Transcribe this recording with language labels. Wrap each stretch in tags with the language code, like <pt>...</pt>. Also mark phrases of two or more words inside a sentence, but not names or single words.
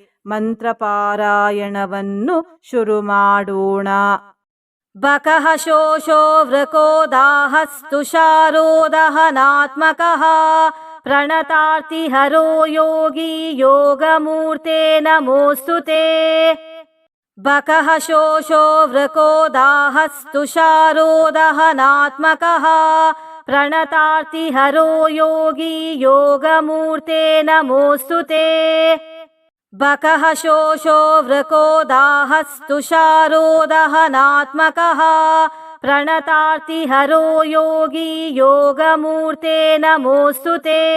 <kn>ಮಂತ್ರಪಾರಾಯಣವನ್ನು ಶುರು ಮಾಡೋಣ.</kn> <sa>ಬಕಃ ಶೋಷೋ ವೃಕೋ ದಾಹಸ್ತುಷಾರೋ ದಹನಾತ್ಮಕಃ ಪ್ರಣತಾರ್ತಿಹರೋ ಯೋಗಿ ಯೋಗಮೂರ್ತೆ ನಮೋಸ್ತುತೆ. ಬಕಃ ಶೋಷೋ ವೃಕೋ ದಾಹಸ್ತುಷಾರೋ ದಹನಾತ್ಮಕಃ ಪ್ರಣತಾರ್ತಿಹರೋ ಯೋಗಿ ಯೋಗಮೂರ್ತೆ ನಮೋಸ್ತುತೆ. ಬಕಃ ಶೋಷೋ ವೃಕೋ ದಾಹಸ್ತುಷಾರೋ ದಹನಾತ್ಮಕಃ ಪ್ರಣತಾರ್ತಿಹರೋ ಯೋಗಿ ಯೋಗಮೂರ್ತೆ ನಮೋಸ್ತುತೆ.</sa>